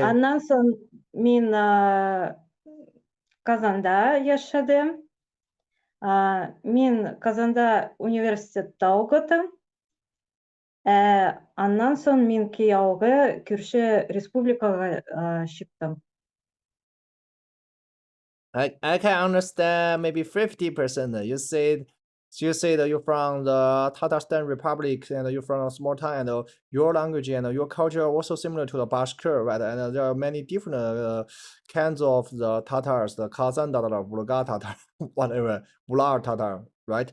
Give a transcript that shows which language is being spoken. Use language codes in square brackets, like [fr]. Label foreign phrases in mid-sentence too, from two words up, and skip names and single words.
[tt] Аннан соң мин Казанда яшәдем. Мин Казанда университетта укыдым. Аннан соң мин кияүгә күрше республикага чыктым. [en] I can understand maybe 50%. You said that you're from the Tatarstan Republic and you're from a small town, and your language and your culture are also similar to the Bashkir, right? And there are many different kinds of the Tatars, the Kazan Tatar, Bulgar Tatar, whatever, Bular Tatar, right?